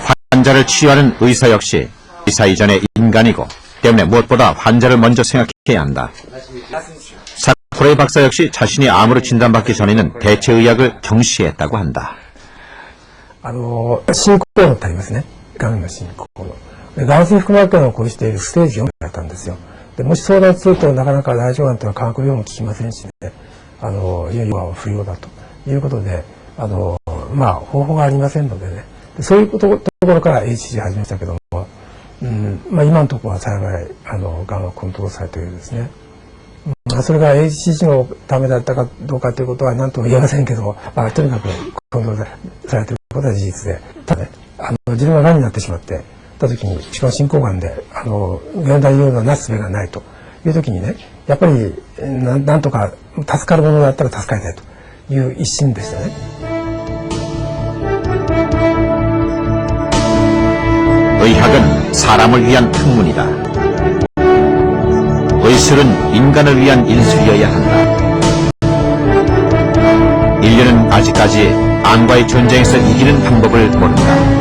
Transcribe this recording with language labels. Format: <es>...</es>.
<ko>환자를 치유하는 의사 역시 의사 이전의 인간이고 때문에 무엇보다 환자를 먼저 생각해야 한다. 사쿠라이 박사 역시 자신이 암으로 진단받기 전에는 대체의학을 경시했다고 한다.</ko> <ja>進行度ってありますね。がんの進行度。で、眼性腹膜炎を起こしているステージ4だったんですよ。で、もし相談するとなかなか大腸がんというのは化学療法も効きませんしね、いよいよ不要だということで、方法がありませんのでね。そういうところから HCG 始めましたけども、今のところは幸い、がんはコントロールされているんですね。それが HCG のためだったかどうかということは何とも言えませんけど、とにかくコントロールされていることは事実で、ただね、自分ががんになってしまって、た時に、しかも進行がんで、現代医療のなすすべがないという時にね、やっぱり、なんとか助かるものだったら助かりたいという一心でしたね。</ja> <ko>의학은 사람을 위한 학문이다. 의술은 인간을 위한 인술이어야 한다. 인류는 아직까지 암과의 전쟁에서 이기는 방법을 모른다.</ko>